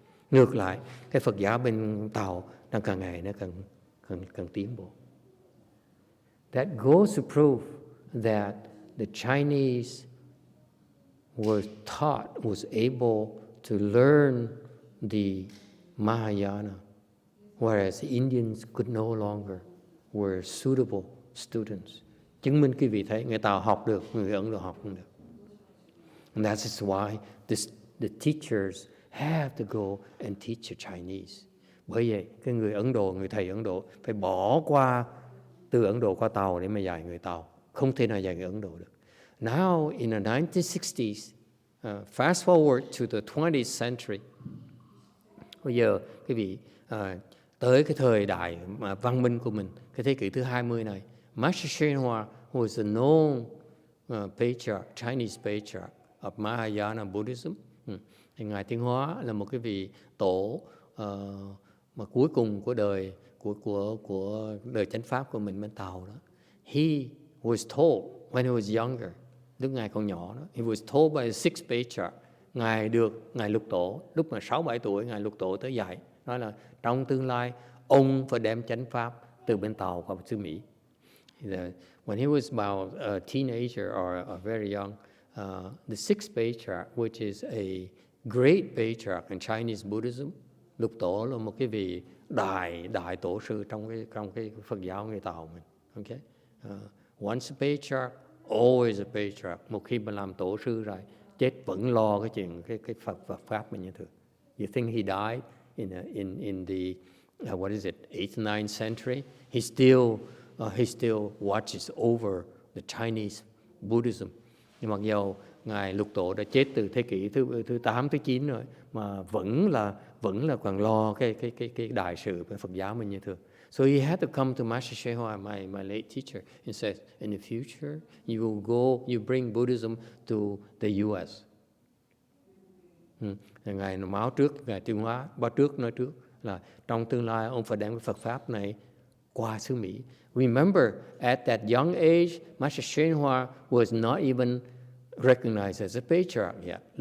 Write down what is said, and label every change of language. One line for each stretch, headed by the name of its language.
Vietnamese: Ngược lại cái Phật giáo bên Tàu đang càng ngày nó càng tiến bộ.
English: That goes to prove that the Chinese was able to learn the Mahayana, whereas the Indians could no longer, were suitable students.
Vietnamese: Chứng minh quý vị thấy người Tàu học được, người Ấn Độ học không được.
English: And that is why the teachers have to go and teach the Chinese.
Vietnamese: Bởi vậy cái người Ấn Độ, người thầy Ấn Độ phải bỏ qua từ Ấn Độ qua Tàu để mà dạy người Tàu. Không thể nào dạy người Ấn Độ được.
English: Now in the 1960s, fast forward to the 20th century.
Vietnamese: Bây giờ quý vị tới cái thời đại văn minh của mình, cái thế kỷ thứ 20 này,
English: Master YongHua was a known patriarch, Chinese patriarch of Mahayana Buddhism.
Vietnamese: Thì Ngài Tiến Hóa là một cái vị tổ mà cuối cùng của đời của đời chánh pháp của mình bên Tàu đó.
English: He was told when he was younger,
Vietnamese: lúc Ngài còn nhỏ đó,
English: he was told by the sixth patriarch,
Vietnamese: Ngài lục tổ, lúc mà 6-7 tuổi Ngài lục tổ tới dạy, nói là trong tương lai ông phải đem chánh pháp từ bên Tàu qua xứ Mỹ.
English: When he was about a teenager or very young, the sixth patriarch, which is a great patriarch in Chinese Buddhism,
Vietnamese: lục tổ là một cái vị đại tổ sư trong cái Phật giáo người Tàu mình.
English: Okay? Once a patriarch, always a patriarch.
Vietnamese: Một khi mà làm tổ sư rồi, chết vẫn lo cái chuyện cái Phật pháp mình như thường.
English: You think he died in the what is it, 8th, 9th century? He still watches over the Chinese Buddhism.
Vietnamese: Nhưng mặc dù Ngài lục tổ đã chết từ thế kỷ thứ 8, thứ 9 rồi, mà vẫn là còn lo cái đại sự về Phật giáo mình như thường.
English: So he had to come to Master YongHua, my late teacher, and says, in the future, you bring Buddhism to the U.S.
Vietnamese: Ngài báo trước, Ngài Tiến Hóa nói trước là trong tương lai ông phải đem cái Phật pháp này qua xứ Mỹ.
English: Remember, at that young age, Master YongHua was not even recognized as a patriarch yet.